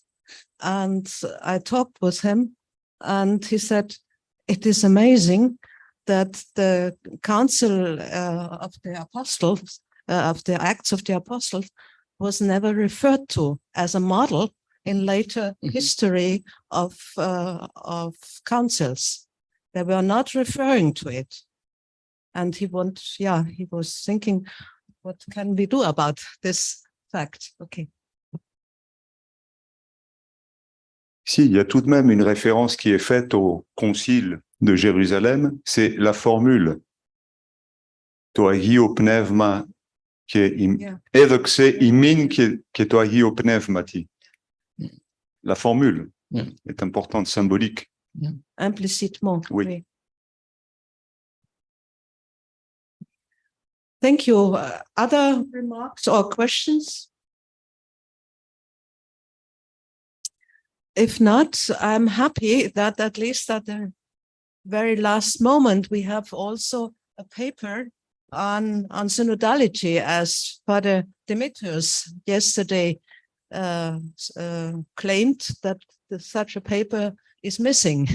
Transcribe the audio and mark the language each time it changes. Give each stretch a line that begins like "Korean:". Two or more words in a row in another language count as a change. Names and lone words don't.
English: And I talked with him, and he said, it is amazing that the Council of the Apostles, of the Acts of the Apostles, was never referred to as a model in later history of councils. They were not referring to it. And he was thinking, what can we do about this fact? Okay.
French: Si, il y a tout de même une référence qui est faite au concile de Jérusalem, c'est la formule
Greek: το άγιο πνεύμα,
French: qui est
Greek: έδοξε ημίν
French: qui est
Greek: τω αγίω πνεύματι.
French: La formule est importante, symbolique. Implicitement. Oui.
English: Thank you. Other remarks or questions? If not, I'm happy that at least at the very last moment, we have also a paper on synodality, as Father Demetrius yesterday claimed that such a paper is missing.